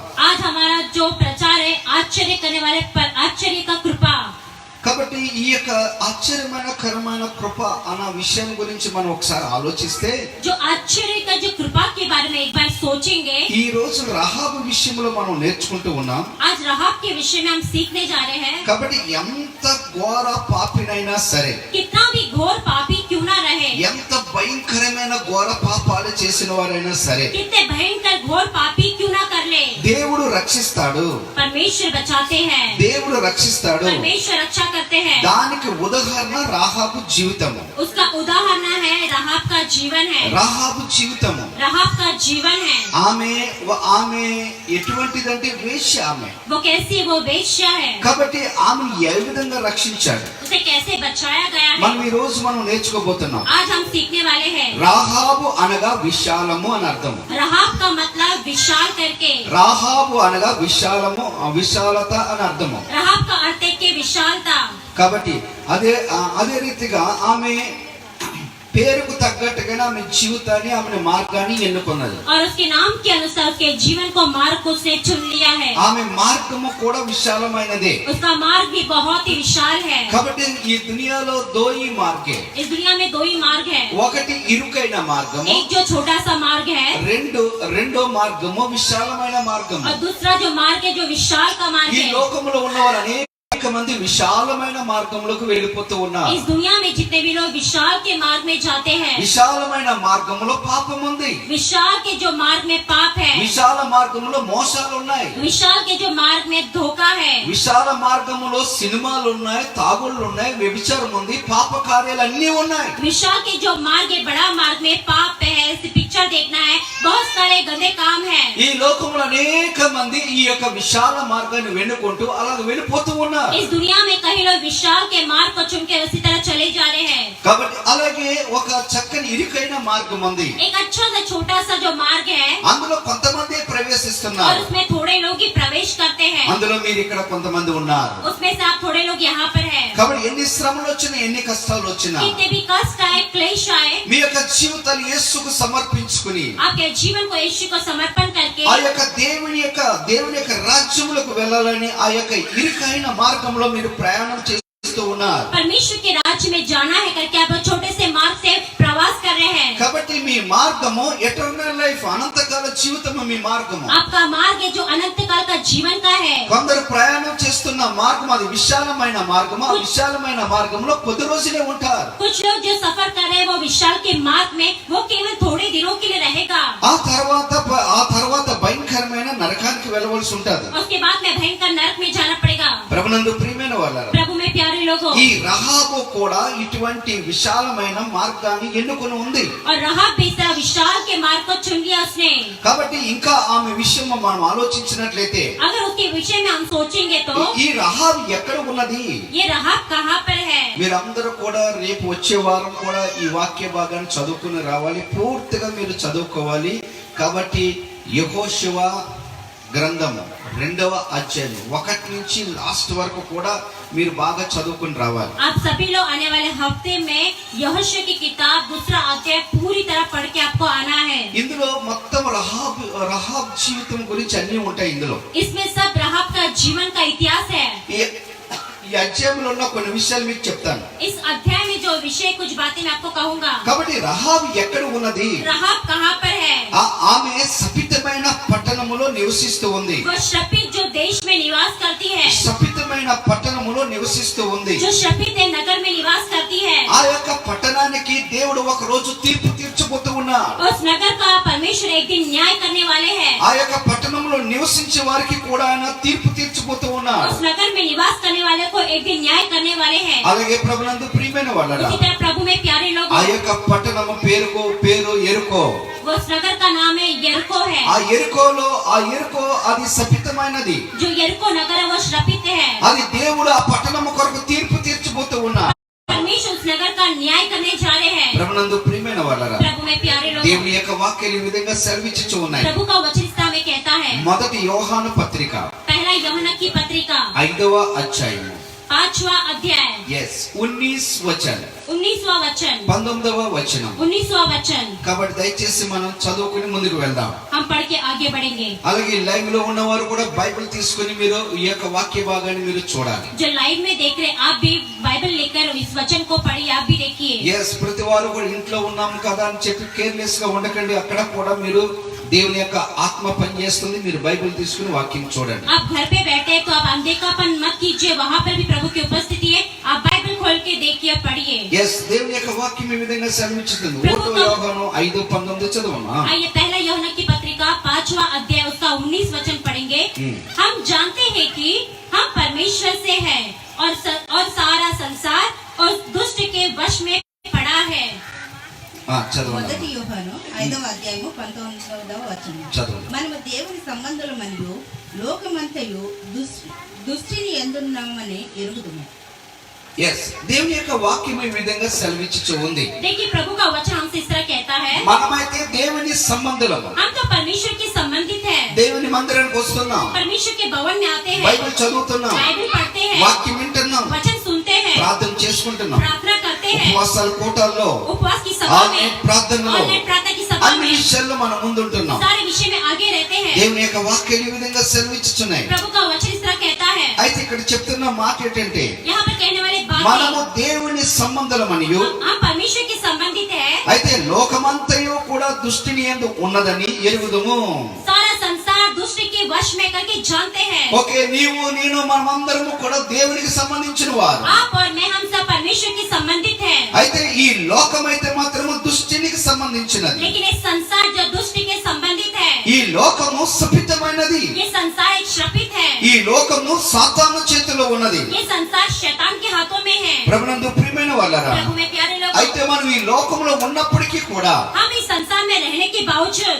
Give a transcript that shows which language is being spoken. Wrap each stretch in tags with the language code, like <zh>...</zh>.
<hi>आज हमारा जो प्रचार है आश्चर्य करने वाले पर आश्चर्य का कृपा।</hi> <te>కాబట్టి ఈ యొక్క ఆశ్చర్యకరమైన కృప అన్న విషయం గురించి మనం ఒకసారి ఆలోచిస్తే,</te> <hi>जो आश्चर्य का जो कृपा के बारे में एक बार सोचेंगे।</hi> <te>ఈ రోజు రహాబు విషయంలో మనం నేర్చుకుంటూ ఉన్నాం.</te> <hi>आज राहाब के विषय में हम सीखने जा रहे हैं।</hi> <te>కాబట్టి ఎంత ఘోర పాపినైనా సరే,</te> <hi>कितना भी घोर पापी क्यों ना रहे,</hi> <te>ఎంత భయంకరమైన ఘోర పాపాలు చేసిన వారైనా సరే,</te> <hi>कितने भयंकर घोर पापी क्यों ना कर ले,</hi> <te>దేవుడు రక్షిస్తాడు.</te> <hi>परमेश्वर बचाते हैं,</hi> <te>దేవుడు రక్షిస్తాడు.</te> <hi>परमेश्वर रक्षा करते हैं।</hi> <te>దానికి ఉదాహరణ రాహాబు జీవితము.</te> <hi>उसका उदाहरण है राहाब का जीवन है।</hi> <te>రాహాబు జీవితము</te> <hi>राहाब का जीवन है।</hi> <te>ఆమె ఎటువంటిదంటే వేశ్య. ఆమె</te> <hi>वो कैसी, वो वेश्या है।</hi> <te>కాబట్టి ఆమె ఏ విధంగా రక్షించాడు</te> <hi>उसे कैसे बचाया गया</hi> <te>మనం</te> <hi>है,</hi> <te>ఈ రోజు మనం నేర్చుకోబోతున్నాం.</te> <hi>आज हम सीखने वाले हैं।</hi> <te>రాహాబు అనగా విశాలము అని అర్థం.</te> <hi>राहाब का मतलब विशाल करके,</hi> <te>రాహాబు అనగా విశాలత అని అర్థము.</te> <hi>राहाब का अर्थ है कि विशालता।</hi> <te>కాబట్టి అదే రీతిగా ఆమె పేరుకు తగ్గట్టుగా ఆమె జీవితాన్ని ఆమె మార్గాన్ని ఎన్నుకున్నది.</te> <hi>और उसके नाम के अनुसार उसके जीवन को मार्ग उसने चुन लिया है।</hi> <te>ఆమె మార్గము కూడా విశాలమైనదే.</te> <hi>उसका मार्ग भी बहुत ही विशाल है।</hi> <te>కాబట్టి ఈ దునియాలో</te> <hi>దోయి మార్గే. इस दुनिया में दो ही मार्ग है।</hi> <te>ఒకటి ఇరుకైన మార్గము,</te> <hi>एक जो छोटा सा मार्ग है,</hi> <te>రెండో మార్గము విశాలమైన మార్గము.</te> <hi>और दूसरा जो मार्ग है जो विशाल का मार्ग</hi> <te>ఈ</te> <hi>है।</hi> <te>లోకములో ఉన్నవారు అనేక అనేక మంది విశాలమైన మార్గంలోకి వెళ్ళిపోతూ ఉన్నారు.</te> <hi>इस दुनिया में जितने भी लोग विशाल के मार्ग में जाते हैं,</hi> <te>విశాలమైన మార్గంలో పాపం ఉంది,</te> <hi>विशाल के जो मार्ग में पाप है,</hi> <te>విశాల మార్గంలో మోసాలు ఉన్నాయి,</te> <hi>विशाल के जो मार्ग में धोखा है,</hi> <te>విశాల మార్గంలో సినిమాలు ఉన్నాయి, తాగుళ్ళు ఉన్నాయి, వ్యభిచారం ఉంది, పాప కార్యాలు అన్నీ ఉన్నాయి.</te> <hi>विशाल के जो मार्ग है, बड़ा मार्ग में पाप है, पिक्चर देखना है, बहुत सारे गंदे काम है।</hi> <te>ఈ లోకంలో అనేక మంది ఈ యొక్క విశాల మార్గాన్ని వెన్నుకుంటూ అలాగ వెళ్ళిపోతూ ఉన్నారు.</te> <hi>इस दुनिया में कई लोग विशाल के मार्ग को चुन के उसी तरह चले जा रहे हैं।</hi> <te>కాబట్టి అలాగే ఒక చక్కని ఇరుకైన మార్గం ఉంది,</te> <hi>एक अच्छा सा छोटा सा जो मार्ग है,</hi> <te>అందులో కొంతమంది</te> <hi>और</hi> <te>ప్రవేశిస్తున్నారు.</te> <hi>उसमें थोड़े लोग ही प्रवेश करते हैं।</hi> <te>అందులో మీరు ఇక్కడ కొంతమంది ఉన్నారు.</te> <hi>उसमें से आप थोड़े लोग यहाँ पर हैं।</hi> <te>కాబట్టి ఎన్ని శ్రమలు వచ్చినా ఎన్ని కష్టాలు వచ్చినా</te> <hi>कितने भी कष्ट आए, क्लेश आए,</hi> <te>మీ యొక్క జీవితాలు యేసుకు సమర్పించుకుని</te> <hi>आपके जीवन को यीशु को समर्पण करके</hi> <te>ఆ యొక్క దేవుని యొక్క రాజ్యములకు వెళ్ళాలని ఆ యొక్క ఇరుకైన మార్గంలో మీరు ప్రయాణం చేస్తూ ఉన్నారు.</te> <hi>परमेश्वर के राज्य में जाना है करके आप छोटे से मार्ग से प्रवास कर रहे हैं।</hi> <te>కాబట్టి మీ మార్గము</te> <en>eternal life,</en> <te>అనంతకాల జీవితము మీ మార్గము.</te> <hi>आपका मार्ग है जो अनंत काल का जीवन का है।</hi> <te>కొందరు ప్రయాణం చేస్తున్న మార్గం అది విశాలమైన మార్గము. ఆ విశాలమైన మార్గంలో కొద్ది రోజులే ఉంటారు.</te> <hi>कुछ लोग जो सफर कर रहे हैं वो विशाल के मार्ग में वो केवल थोड़े दिनों के लिए रहेगा।</hi> <te>ఆ తర్వాత భయంకరమైన నరకానికి వెళ్ళవలసి ఉంటది.</te> <hi>उसके बाद में भयंकर नरक में जाना पड़ेगा।</hi> <te>ప్రభునందు ప్రియమైన వాళ్ళారా,</te> <hi>प्रभु में प्यारे लोगों,</hi> <te>ఈ రహాబు కూడా ఇటువంటి విశాలమైన మార్గాన్ని ఎన్నుకొని ఉంది.</te> <hi>और रहाब भी इस तरह विशाल के मार्ग को चुन लिया उसने।</hi> <te>కాబట్టి ఇంకా ఆమె విషయం మనం ఆలోచించినట్లయితే</te> <hi>अगर उसके विषय में हम सोचेंगे तो</hi> <te>ఈ రహాబు ఎక్కడ ఉన్నది?</te> <hi>ये रहाब कहाँ पर है?</hi> <te>మీరందరూ కూడా రేపు వచ్చే వారం కూడా ఈ వాక్య భాగాన్ని చదువుకుని రావాలి. పూర్తిగా మీరు చదువుకోవాలి. కాబట్టి యెహోషువ గ్రంథము 2వ అధ్యాయం 1 నుంచి లాస్ట్ వరకు కూడా మీరు బాగా చదువుకుని రావాలి.</te> <hi>आप सभी लोग आने वाले हफ्ते में यहोशू की किताब 2रा अध्याय पूरी तरह पढ़ के आपको आना है।</hi> <te>ఇందులో మొత్తం రహాబ్ జీవితం గురించి అన్ని ఉంటాయి. ఇందులో</te> <hi>इसमें सब रहाब का जीवन का इतिहास है।</hi> <te>ఈ అధ్యాయంలో ఉన్న కొన్ని విషయాలు మీకు చెప్తాను.</te> <hi>इस अध्याय में जो विषय कुछ बातें मैं आपको कहूंगा।</hi> <te>కాబట్టి రహాబ్ ఎక్కడ ఉన్నది?</te> <hi>रहाब कहाँ पर है?</hi> <te>ఆమె శపితమైన పట్టణములో నివసిస్తూ ఉంది.</te> <hi>वो श्रपित जो देश में निवास करती है,</hi> <te>శపితమైన పట్టణములో నివసిస్తూ ఉంది.</te> <hi>जो श्रपित नगर में निवास करती है।</hi> <te>ఆ యొక్క పట్టణానికి దేవుడు ఒక రోజు తీర్పు తీర్చబోతూ ఉన్నాడు.</te> <hi>उस नगर का परमेश्वर एक दिन न्याय करने वाले हैं।</hi> <te>ఆ యొక్క పట్టణంలో నివసించే వారికి కూడా ఆయన తీర్పు తీర్చబోతూ ఉన్నాడు.</te> <hi>उस नगर में निवास करने वाले को एक दिन न्याय करने वाले हैं।</hi> <te>అలాగే ప్రభునందు ప్రియమైన వాళ్ళారా,</te> <hi>इसी तरह प्रभु में प्यारे</hi> <te>ఆ</te> <hi>लोगों,</hi> <te>యొక్క పట్టణము పేరు ఎరుకో.</te> <hi>वो उस नगर का नाम है यरीको है।</hi> <te>ఆ ఎరుకో అది శపితమైనది.</te> <hi>जो यरीको नगर है वो श्रापित है।</hi> <te>అది దేవుడు ఆ పట్టణము కొరకు తీర్పు తీర్చబోతూ ఉన్నాడు.</te> <hi>परमेश्वर उस नगर का न्याय करने जा रहे हैं।</hi> <te>ప్రభునందు ప్రియమైన వాళ్ళారా,</te> <hi>प्रभु में प्यारे लोगों,</hi> <te>దేవుని యొక్క వాక్యాలు ఈ విధంగా సెలవిచ్చుచూ ఉన్నాయి.</te> <hi>प्रभु का वचन में कहता है,</hi> <te>మొదటి యోహాను పత్రిక</te> <hi>पहला यूहन्ना की पत्रिका</hi> <te>5వ అధ్యాయము</te> <hi>5वां अध्याय</hi> <te>19 వచనం</te> <hi>19वां वचन</hi> <te>19వ వచనం.</te> <hi>19वां वचन।</hi> <te>కాబట్టి దయచేసి మనం చదువుకుని ముందుకు వెళ్దాం.</te> <hi>हम पढ़ के आगे बढ़ेंगे।</hi> <te>అలాగే లైవ్ లో ఉన్నవారు కూడా బైబిల్ తీసుకుని మీరు ఈ యొక్క వాక్య భాగాన్ని మీరు చూడాలి.</te> <hi>जो लाइव में देख रहे आप भी बाइबल लेकर इस वचन को पढ़िए, आप भी देखिए।</hi> <te>ప్రతి వారు కూడా ఇంట్లో ఉన్నాం కదా అని చెప్పి కేర్లెస్ గా ఉండకండి. అక్కడ కూడా మీరు దేవుని యొక్క ఆత్మ పనిచేస్తుంది. మీరు బైబిల్ తీసుకుని వాక్యం చూడండి.</te> <hi>आप घर पे बैठे तो आप अनदेखापन मत कीजिए, वहाँ पर भी प्रभु की उपस्थिति है। आप बाइबल खोल के देखिए, पढ़िए।</hi> <te>దేవుని యొక్క వాక్యం ఈ విధంగా సెలవిస్తుంది. 1వ యోహాను 5:19 చదవమా.</te> <hi>आइए पहला यूहन्ना की पत्रिका 5वां अध्याय उसका 19 वचन पढ़ेंगे। हम जानते हैं कि हम परमेश्वर से हैं और सारा संसार और दुष्ट के वश में पड़ा है।</hi> <te>చదవండి. మొదటి యోహాను 5వ అధ్యాయము 19వ వచనం. చదవండి. మనము దేవుని సంబంధుల మరియు లోకమంతయు దుష్టిని ఎందున్నామని ఎరుగుదుము. దేవుని యొక్క వాక్యం ఈ విధంగా సెలవిచ్చుచూ ఉంది.</te> <hi>देखिए प्रभु का वचन हमसे इस तरह कहता है,</hi> <te>మనమైతే దేవుని సంబంధులము.</te> <hi>हम तो परमेश्वर के संबंधित हैं।</hi> <te>దేవుని మందిరానికి వస్తున్నాం,</te> <hi>परमेश्वर के भवन में आते हैं,</hi> <te>బైబిల్ చదువుతున్నాం,</te> <hi>बाइबल पढ़ते हैं,</hi> <te>వాక్యం వింటున్నాం,</te> <hi>वचन सुनते हैं,</hi> <te>ప్రార్థన చేసుకుంటున్నాం,</te> <hi>प्रार्थना करते हैं,</hi> <te>ఉపవాసాల కూటాల్లో,</te> <hi>उपवास की सभा में,</hi> <te>ఆన్లైన్ ప్రార్థనలో,</te> <hi>ऑनलाइन प्रार्थना की सभा</hi> <te>అన్ని</te> <hi>में,</hi> <te>విషయాల్లో మనం ముందుంటున్నాం.</te> <hi>सारे विषय में आगे रहते हैं।</hi> <te>దేవుని యొక్క వాక్యాలు ఈ విధంగా సెలవిచ్చుచున్నాయి.</te> <hi>प्रभु का वचन इस तरह कहता है।</hi> <te>అయితే ఇక్కడ చెప్తున్న మాట ఏంటంటే</te> <hi>यहाँ पर कहने वाले बात</hi> <te>మనము దేవుని సంబంధులమనియు,</te> <hi>हम परमेश्वर के संबंधित है।</hi> <te>అయితే లోకమంతయు కూడా దుష్టిని యందు ఉన్నదని ఎరుగుదుము.</te> <hi>सारा संसार दूसरे के वश में करके जानते हैं।</hi> <te>ఓకే, నీవు నేను మనమందరము కూడా దేవునికి సంబంధించిన వారు.</te> <hi>आप और मैं हम सब परमेश्वर के संबंधित हैं।</hi> <te>అయితే ఈ లోకం అయితే మాత్రము దుష్టునికి సంబంధించినది.</te> <hi>लेकिन ये संसार जो दुष्ट के संबंधित है,</hi> <te>ఈ లోకము శపితమైనది.</te> <hi>ये संसार एक श्रापित है।</hi> <te>ఈ లోకము సాతాను చేతిలో ఉన్నది.</te> <hi>ये संसार शैतान के हाथों में है।</hi> <te>ప్రభునందు ప్రియమైన వాళ్ళారా,</te> <hi>प्रभु में प्यारे लोग,</hi> <te>అయితే మనం ఈ లోకంలో ఉన్నప్పటికీ కూడా</te> <hi>हम इस संसार में रहने के बावजूद</hi>